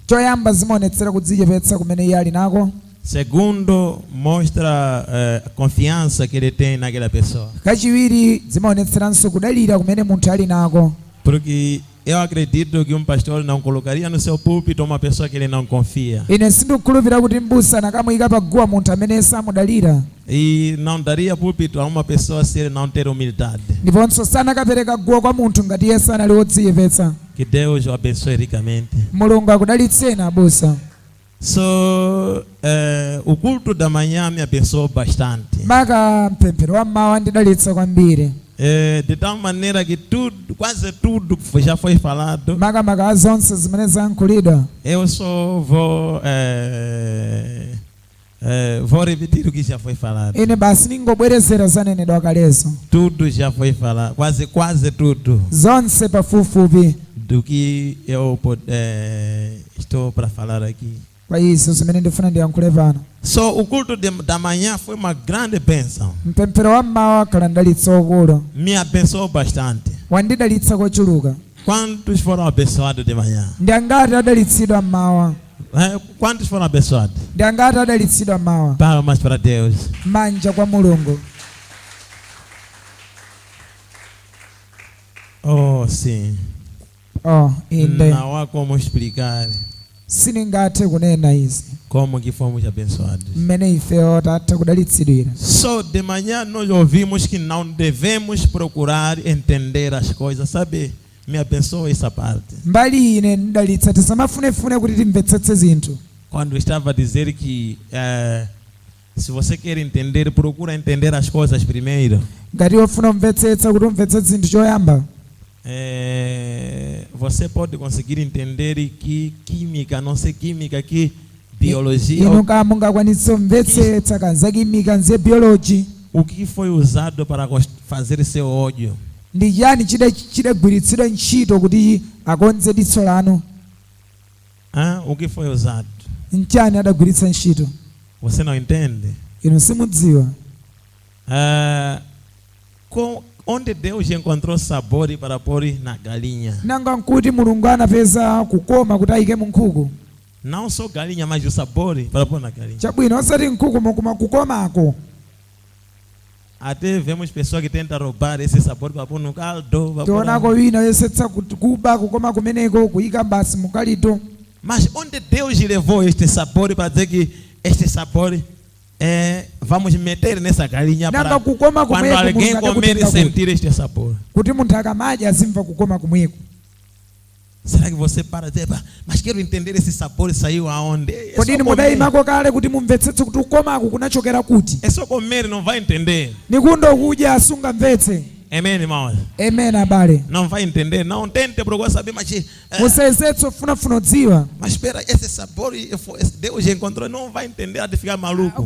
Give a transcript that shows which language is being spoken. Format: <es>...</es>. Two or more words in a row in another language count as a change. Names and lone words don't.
<pt>Segundo, mostra confiança que ele tem naquela pessoa. Porque Eu acredito que pastor não colocaria no seu púlpito uma pessoa que ele não confia.</pt> <ny>Ine sindikhulupirira kuti m'busa nakamuyika paguwa munthu amene samudalira.</ny> <pt>E não daria púlpito a uma pessoa se ele não ter humildade.</pt> <ny>Ndiponso sanakapereka guwa kwa munthu ngati iye sanali wodziyepetsa.</ny> <pt>Que Deus o abençoe ricamente.</pt> <ny>Mulungu akudalitseni abusa.</ny> <pt>So, o culto da manhã me abençoou bastante.</pt> <ny>Maka mpemphero wa mmawa andidalitsa kwambiri.</ny> <pt>De tal maneira que tudo, quase tudo já foi falado.</pt> <ny>Maka zonse zimene zankhulidwa.</ny> <pt>Eu só vou repetir o que já foi falado.</pt> <ny>Ine basi ningobwerezera zanenedwa kalezo.</ny> <pt>Tudo já foi falado, quase tudo.</pt> <ny>Zonse pafupifupi.</ny> <pt>Do que eu estou para falar aqui.</pt> <ny>Kwa isso zimene ndifuna ndiyankhule pano.</ny> <pt>So, o culto da manhã foi uma grande bênção.</pt> <ny>Mpemphero wa mmawa wakhala ndalitsa okulu.</ny> <pt>Me abençoou bastante.</pt> <ny>Wandidalitsa kochuluka.</ny> <pt>Quantos foram abençoados de manhã?</pt> <ny>Ndi angati adalitsidwa mmawa?</ny> <pt>Quantos foram abençoados?</pt> <ny>Ndi angati adalitsidwa mmawa?</ny> <pt>Palmas para Deus.</pt> <ny>Manja kwa Mulungu.</ny> <pt>Oh, sim.</pt> <ny>Inde.</ny> <pt>Não há como explicar</pt> <ny>Siningathe kunena izi.</ny> <pt>como que fomos abençoados.</pt> <ny>Mmene ifeyo tatha kudalitsidwira.</ny> <pt>Só de manhã nós ouvimos que não devemos procurar entender as coisas, sabe? Me abençoa essa parte.</pt> <ny>Mbali ine ndidalitsa tisamafunefune kuti timvetsetse zinthu.</ny> <pt>Quando estava a dizer que se você quer entender, procura entender as coisas primeiro.</pt> <ny>Ngati wofuna umvetsetsa kuti umvetsetse zinthu choyamba.</ny> <pt>Você pode conseguir entender que química, não sei química, que biologia.</pt> <ny>Inu kama mungakwanitse umvetsetsa kanza química nze biology.</ny> <pt>O que foi usado para fazer seu ódio?</pt> <ny>Ndi chani chidagwiritsidwa ntchito kuti akonze diso lanu?</ny> <pt>O que foi usado?</pt> <ny>Nchani adagwiritsa ntchito?</ny> <pt>Você não entende?</pt> <ny>Inu simudziwa.</ny> <pt>Onde Deus encontrou sabor para pôr na galinha?</pt> <ny>Nanga nkuti Mulungu anapeza kukoma kuti ayike mu nkhuku.</ny> <pt>Não só galinha, mas o sabor para pôr na galinha.</pt> <ny>Chabwino osati nkhuku mokuma kukomako.</ny> <pt>Até vemos pessoas que tentam roubar esse sabor para pôr no caldo.</pt> <ny>Tionako wina yesetsa kuba kukoma kumeneko kuyika basi mukalito.</ny> <pt>Mas onde Deus levou este sabor para dizer que este sabor vamos meter nessa galinha para quando alguém comer e sentir este sabor?</pt> <ny>Kuti munthu akamadya azimva kukoma kumweko.</ny> <pt>Será que você para dizer, mas quero entender esse sabor saiu aonde?</pt> <ny>Kodi mudayimako kale kuti mumvetsetse kuti kukomako kunachokera kuti?</ny> <pt>É só comer, não vai entender.</pt> <ny>Nikundokudya asungamvetse.</ny> <pt>Amen, irmãos.</pt> <ny>Amen, abale.</ny> <pt>Não vai entender, não tente procurar saber, mas</pt> <ny>musayesetse ufunafuna udziwa.</ny> <pt>Mas espera, esse sabor Deus encontrou, não vai entender, há de ficar maluco.</pt>